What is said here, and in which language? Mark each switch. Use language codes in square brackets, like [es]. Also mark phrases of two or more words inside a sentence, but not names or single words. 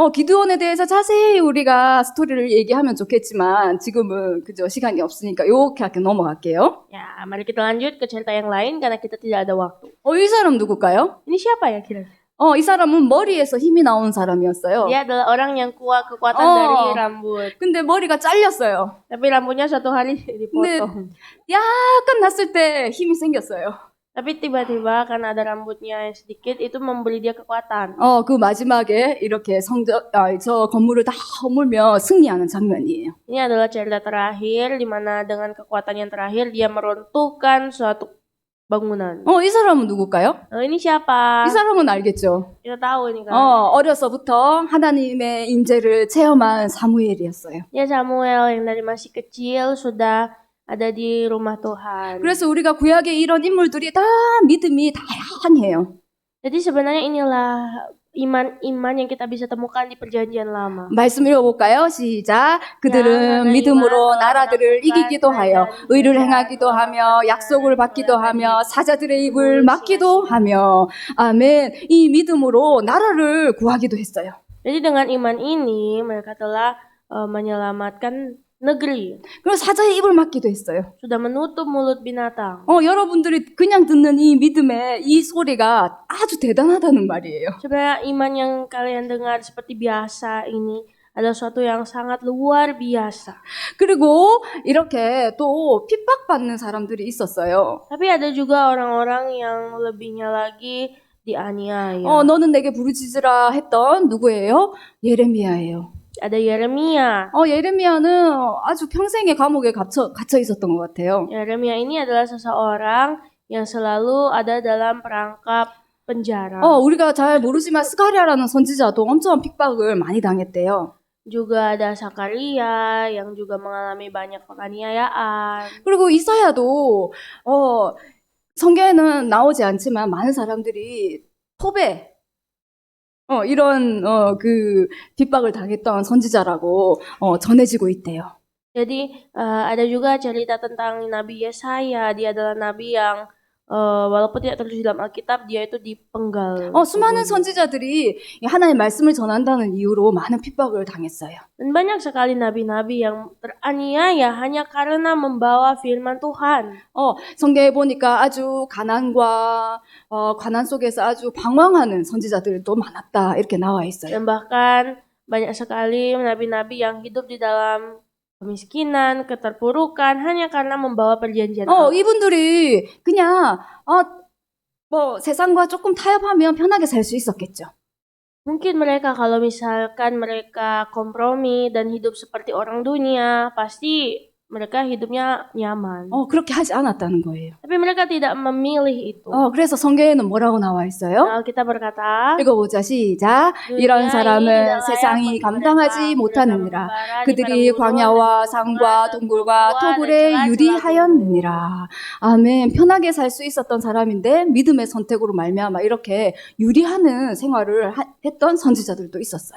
[ko] 기드온에 대해서 자세히 우리가 스토리를 얘기하면 좋겠지만 지금은 그저 시간이 없으니까 이렇게 넘어갈게요. [id] Ya, mari kita lanjut ke cerita yang lain karena kita tidak ada waktu. [ko] 이 사람 누굴까요? [id] Ini siapa ya kira-kira? [ko] 이 사람은 머리에서 힘이 나온 사람이었어요. [id] Dia adalah orang yang kuat kekuatan dari rambut. [ko] 근데 머리가 잘렸어요. [id] Tapi rambutnya suatu hari dipotong. [ko] 약간 났을 때 힘이 생겼어요. [id] Tapi tiba-tiba karena ada rambutnya yang sedikit itu memberi dia kekuatan. [ko] 그 마지막에 이렇게 저 건물을 다 허물며 승리하는 장면이에요. [id] Ini adalah cerita terakhir di mana dengan kekuatan yang terakhir dia meruntuhkan suatu bangunan. [ko] 이 사람은 누굴까요? [id] Ini siapa? [ko] 이 사람은 알겠죠. [id] Kita tahu ini kan. [ko] 어려서부터 하나님의 임재를 체험한 사무엘이었어요. [id] Ya Samuel yang dari masih kecil sudah ada di rumah Tuhan. [ko] 그래서 우리가 구약의 이런 인물들이 다 믿음이 다양해요. [id] Jadi sebenarnya inilah iman-iman yang kita bisa temukan di perjanjian lama. [ko] 말씀 읽어볼까요? 시작. 그들은 믿음으로 나라들을 이기기도 하여 의를 행하기도 하며 약속을 받기도 하며 사자들의 입을 막기도 하며 아멘. 이 믿음으로 나라를 구하기도 했어요. [id] Jadi dengan iman ini mereka telah menyelamatkan negeri. [ko] 그리고 사자의 입을 막기도 했어요. [id] Sudah menutup mulut binatang. [ko] 여러분들이 그냥 듣는 이 믿음의 이 소리가 아주 대단하다는 말이에요. [id] Sebenarnya iman yang kalian dengar seperti biasa ini adalah suatu yang sangat luar biasa. [ko] 그리고 이렇게 또 핍박받는 사람들이 있었어요. [id] Tapi ada juga orang-orang yang lebihnya lagi dianiaya. [ko] 너는 내게 부르짖으라 했던 누구예요? 예레미야예요. [id] Ada Yeremia. [ko] 예레미야는 아주 평생의 감옥에 갇혀 있었던 것 같아요. [id] Yeremia ini adalah seseorang yang selalu ada dalam perangkap penjara. [ko] 우리가 잘 모르지만 스가랴라는 선지자도 엄청 핍박을 많이 당했대요. [id] Juga ada Sakaria yang juga mengalami banyak penganiayaan. [ko] 그리고 이사야도 성경에는 나오지 않지만 많은 사람들이 토배 이런 그 핍박을 당했던 선지자라고 전해지고 있대요. [id] Jadi ada juga cerita tentang Nabi Yesaya. Dia adalah nabi yang walaupun tidak tertulis dalam Alkitab, dia itu dipenggal. [ko] 수많은 선지자들이 하나님의 말씀을 전한다는 이유로 많은 핍박을 당했어요. [id] Dan banyak sekali nabi-nabi yang teraniaya hanya karena membawa firman Tuhan. [ko] 성경에 보니까 아주 가난과 가난 속에서 아주 방황하는 선지자들도 많았다 이렇게 나와 있어요. [id] Dan bahkan banyak sekali nabi-nabi yang hidup di dalam kemiskinan, keterpurukan hanya karena membawa perjanjian Allah. [ko] 이분들이 그냥 세상과 조금 타협하면 편하게 살 수 있었겠죠. [id] Mungkin mereka kalau misalkan mereka kompromi dan hidup seperti orang dunia, pasti mereka hidupnya nyaman. [ko] 그렇게 하지 않았다는 거예요. [id] Tapi mereka tidak memilih itu. [ko] 그래서 성경에는 뭐라고 나와 있어요? [id] Alkitab berkata, [ko] 읽어보자, 시작. 이런 사람은 세상이 감당하지 못하느니라. 그들이 광야와 산과 동굴과 토굴에 유리하였느니라. 아멘. 편하게 살 수 있었던 사람인데 믿음의 선택으로 말미암아 이렇게 유리하는 생활을 했던 선지자들도 있었어요.